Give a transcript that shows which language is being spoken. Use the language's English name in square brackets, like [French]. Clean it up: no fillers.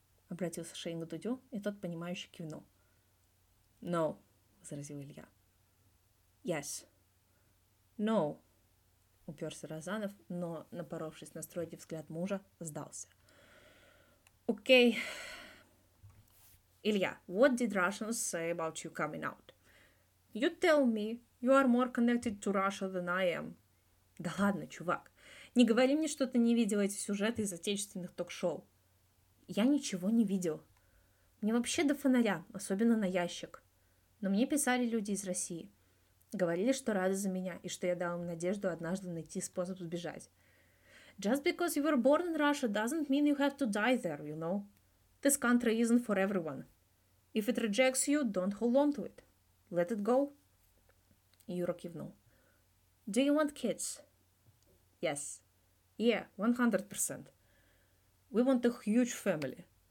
[Russian] Обратился Шейн к Дудю, и тот, понимающе кивнул. [English] No, [Russian] возразил [English] Илья. Yes. [Russian] No, уперся Разанов, но, напоровшись на строгий взгляд мужа, сдался. [English] Okay. Илья, what did Russians say about you coming out? You tell me, you are more connected to Russia than I am. [Russian] Да ладно, чувак, не говори мне, что ты не видел эти сюжеты из отечественных ток-шоу. Я ничего не видел. Мне вообще до фонаря, особенно на ящик. Но мне писали люди из России. Говорили, что рады за меня, и что я дал им надежду однажды найти способ сбежать. [English] Just because you were born in Russia doesn't mean you have to die there, you know? This country isn't for everyone. If it rejects you, don't hold on to it. Let it go. [Russian] Юра кивнул. [English] Do you want kids? Yes. Yeah, 100%. We want a huge family.